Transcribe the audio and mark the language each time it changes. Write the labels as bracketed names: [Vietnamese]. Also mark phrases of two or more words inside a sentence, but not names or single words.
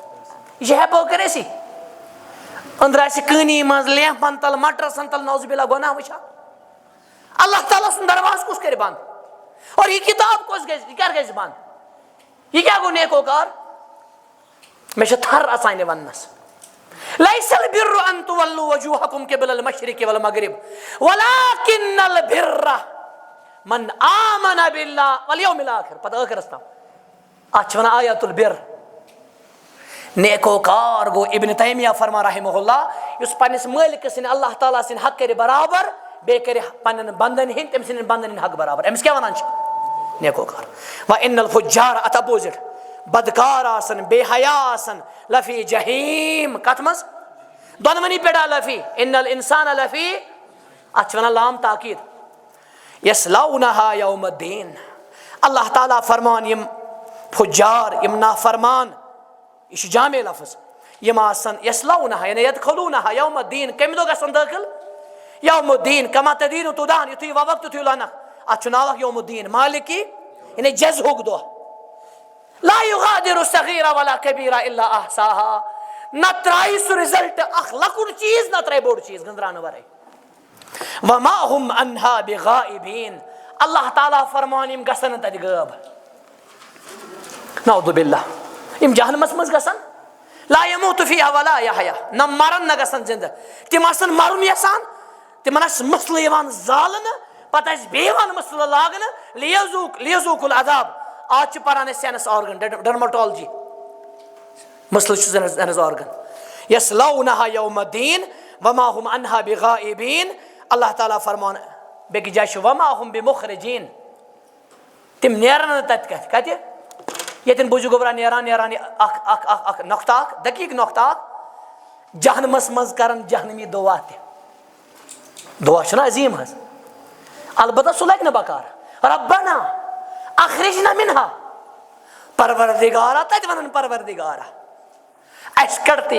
[Kashmiri] یہ چھِ ہیپوکریسی أنٛدرٕ آسہِ کٲنی منٛز لیمپن تل مٹرسن تل [Arabic] نوز باللہ [Kashmiri] گۄناہ وٕچھان اللہ تعالیٰ سُنٛد درواز کُس کرِ بنٛد اور یہ کتاب کُس گژھِ یہ کر گژھِ بنٛد یہ کیٛاہ گوٚو نیکوکار مےٚ چھِ تھر اژان یہِ وننس [Arabic] لیس البر ان تولوا وجوہکم قبل المشرق والمغرب ولکن البر من آمن باللہ والیوم الاخر [Kashmiri] پتہ ٲخرس تام اتھ چھِ ونان [Arabic] آیات البر [Kashmiri] نیکوکار گوٚو ابن تیمیہ فرمان [Arabic] رحمہ اللہ [Kashmiri] یُس پننس مٲلکہٕ سٕنٛدِ اللہ تعالیٰ سٕنٛدِ حق کرِ برابر بیٚیہِ کرِ پننٮ۪ن بندن ہٕنٛدۍ تٔمۍ سٕنٛدٮ۪ن بندن ہٕنٛدۍ حق برابر أمِس کیٛاہ ونان چھِ نیکوکار [Arabic] وان الفجار [Kashmiri] اتھ اپوزٹ بدکار آسن بے حیا آسن [Arabic] لفی جہیم [Kashmiri] کتھ منٛز دۄنوٕنی پٮ۪ٹھ [Arabic] لفی ان الانسان لفی [Kashmiri] اتھ چھِ ونان [Arabic] لام تاکید یصلونہا یوم الدین [Kashmiri] اللہ تعالیٰ فرمان یم فجار یم نافرمان یہ چھُ جامع لفظ یم آسن [Arabic] یصلونہا یعنی یدخلونہا یوم الدین [Kashmiri] کمہِ دۄہ گژھن دٲخل [Arabic] یوم الدین کما تدین تدان [Kashmiri] یُتھُے ووکھ تیُتھُے لنکھ اتھ چھُ ناو اکھ [Arabic] یوم الدین مالکی [Kashmiri] یعنی جزہُک دۄہ [Arabic] لا یغادر صغیرہ ولا کبیرہ الا احصاها [Kashmiri] نہ ترایہِ سُہ رِزلٹ اکھ لۄکُٹ چیٖز نہ ترایہِ بوٚڑ چیٖز گٔنٛزراونہٕ ورٲے [Arabic] وما هم عنها بغائبین [Kashmiri] اللہ تعالیٰ فرمان یم گژھن نہٕ تتہِ غٲب [Arabic] نعوذ باللہ [Kashmiri] یم جہنمس منٛز گژھن [Arabic] لا یموت فیہا ولا یحیا [Kashmiri] نہ مرن نہ گژھن زندٕ تِم آسن مرُن یژھان تِمن آسہِ مسلہٕ یِوان زالنہٕ پتہٕ آسہِ بیٚیہِ یِوان مسلہٕ لاگنہٕ [Arabic] لیذوق العذاب [Kashmiri] آج چھِ پران أسۍ [English] sense organ dermatology [Kashmiri] مسلہٕ چھُ [English] sense organ [Arabic] یصلونہا یوم الدین وما هم عنها بغائبین [Kashmiri] اللہ تعالیٰ فرمان بیٚکہِ جایہِ چھُ [Arabic] وما هم بمخرجین [Kashmiri] تِم نیرن نہٕ تتہِ کتہِ ییٚتٮ۪ن بوٗزِو گوبرا نیران اکھ نۄقطہٕ اکھ دقیٖق نۄقطہٕ اکھ جہنمس منٛز کرن جہنمی دعا تہِ دعا چھُنہ عظیٖم حظ البتہ سُہ لگہِ نہٕ بکار [Arabic] ربنا اخرجنا منہا [Kashmiri] پروردگارا تتہِ ونن پروردگارا اسہِ کڑ تہٕ